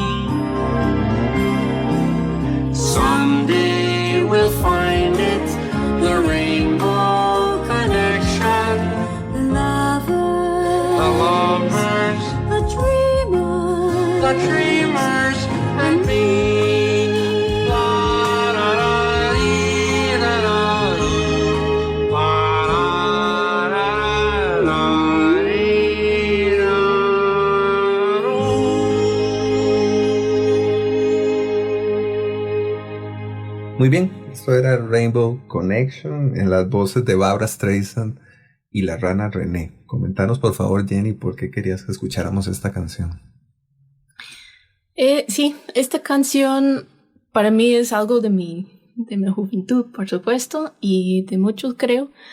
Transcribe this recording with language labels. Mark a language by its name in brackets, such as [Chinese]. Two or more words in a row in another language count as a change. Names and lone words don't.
[English] Someday we'll find it, the rainbow connection, The lovers, the lovers, the dreamers, the dreamers, and me. La da da dee da da doo. La da da dee da doo. [Spanish] Muy bien, esto era Rainbow Connection en las voces de Barbra Streisand y la rana René. Comentanos por favor, Jenny, por qué querías que escucháramos esta canción. Sí, esta canción para mí es algo de mi juventud, por supuesto, y de muchos creo.